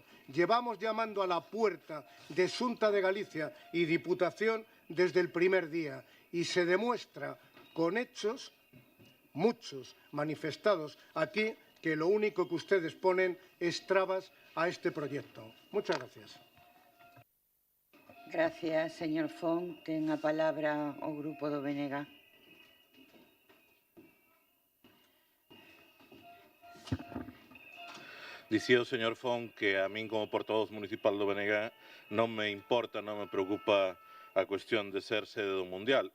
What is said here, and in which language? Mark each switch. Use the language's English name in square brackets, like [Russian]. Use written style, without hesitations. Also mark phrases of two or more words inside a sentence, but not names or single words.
[Spanish] Llevamos llamando a la puerta de Xunta de Galicia y Diputación desde el primer día y se demuestra con hechos, muchos manifestados aquí, que lo único que ustedes ponen es trabas a este proyecto. Muchas gracias. Gracias, señor Font. [Galician] Ten a palabra o grupo do BNG. Dicía o señor Font que a min como portavoz municipal do BNG non me importa, non me preocupa a cuestión de ser sede do Mundial.